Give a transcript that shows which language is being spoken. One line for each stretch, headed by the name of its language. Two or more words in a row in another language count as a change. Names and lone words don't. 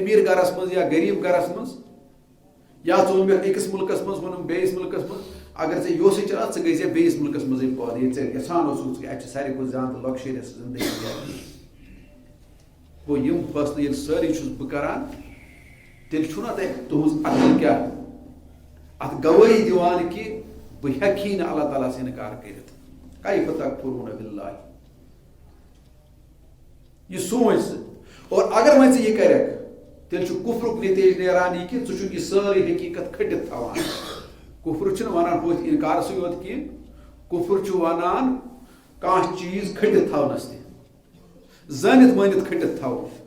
Kashmiri: أمیٖر گرس منٛز یا غریٖب گرس منٛز یا ژٕ ووٚنمَکھ أکِس مُلکس منٛز ووٚنُم بیٚیِس مُلکس منٛز اگر ژےٚ یہِ اوسُے چلان ژٕ گٔژھۍ زِ بیٚیِس مُلکس منٛزٕے پٲدٕ ییٚتہِ ژےٚ یژھان اوسُکھ اتہِ چھِ ساروی کھۄتہٕ زیادٕ لۄکشٔریَس زندگی گوٚو یِم فٲصلہٕ ییٚلہِ سٲری چھُس بہٕ کران تیٚلہِ چھُنا تۄہہِ تُہنٛز عقل کیٛاہ اتھ گوٲہی دِوان کہِ بہٕ ہٮ۪کہٕ نہٕ اللہ تعالیٰ ہس انکار کٔرِتھ
Arabic: کیف تکفرون باللہ
Kashmiri: یہ سوچ ژٕ اور اگر وۄنۍ ژٕ یہِ کرکھ تیٚلہِ چھُ کُفرُک نتیج نیران یہِ کہِ ژٕ چھُکھ یہِ سٲرٕے حقیٖقت کھٔٹِتھ تھاوان کُفر چھُنہٕ ونان ہوٚتھۍ انکارسٕے یوت کینٛہہ کُفر چھُ ونان کانٛہہ چیٖز کھٔٹِتھ تھاونس تہِ زٲنِتھ مٲنِتھ کھٔٹِتھ تھاوُن